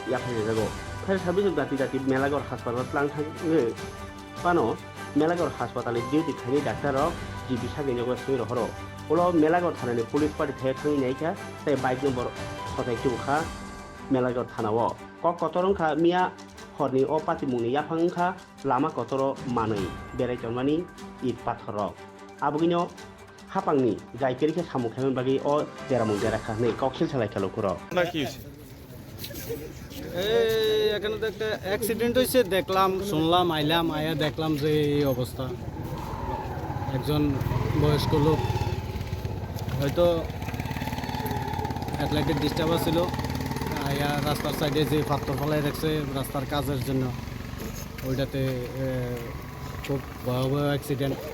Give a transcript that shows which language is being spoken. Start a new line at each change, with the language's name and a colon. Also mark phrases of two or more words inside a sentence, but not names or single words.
Kok Borok: yaphai jago
English: fire service
Kok Borok: dati Melagor hospital tlang thange pano Melagor hospital duty khani doctor rok jibisa genigo sui rohoro pulo Melagor thanani
English: police party
Kok Borok: the thangi naika tai
English: bike number
Kok Borok: khotai chukha Melagor thanao kok kotorongkha mia horni o pati muni yaphangkha lama kotoro manui berai tonmani it pathorok abugino hapangni jaikirike samukhamen bagi o jeramung jerakha nei koksil salai khalo kuro
Bangla: না কি হয়েছে? এখানে তো একটা অ্যাক্সিডেন্ট হয়েছে দেখলাম শুনলাম আয়া দেখলাম যে এই অবস্থা একজন বয়স্ক লোক হয়তো
English: athletic disturb
Bangla: ছিল আয়া রাস্তার সাইডে যে পাথর ফেলাই রাখছে রাস্তার কাজের জন্য ওইটাতে খুব ভয়াবহ অ্যাক্সিডেন্ট